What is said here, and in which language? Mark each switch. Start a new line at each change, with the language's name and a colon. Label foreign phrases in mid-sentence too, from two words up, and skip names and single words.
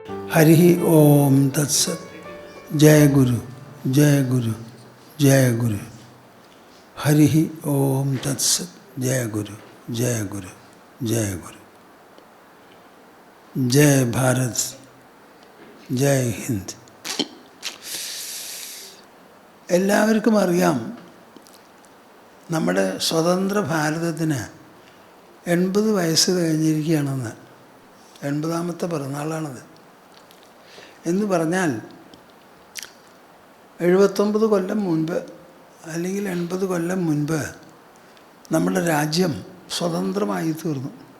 Sanskrit: हरि ओम तत्सत। जय गुरु जय गुरु जय गुरु। हरि ओम तत्सत। जय गुरु जय गुरु जय गुरु।
Hindi: जय भारत जय हिंद।
Malayalam: എല്ലാവർക്കും അറിയാം, നമ്മുടെ സ്വതന്ത്ര ഭാരതത്തിന് 80 വയസ്സ് കഴിഞ്ഞിരിക്കുകയാണെന്ന്. 80ാമത്തെ പിറന്നാളാണത്. എന്ന് പറഞ്ഞാൽ 79 കൊല്ലം മുൻപ് അല്ലെങ്കിൽ 80 കൊല്ലം മുൻപ് നമ്മുടെ രാജ്യം സ്വതന്ത്രമായി തീർന്നു.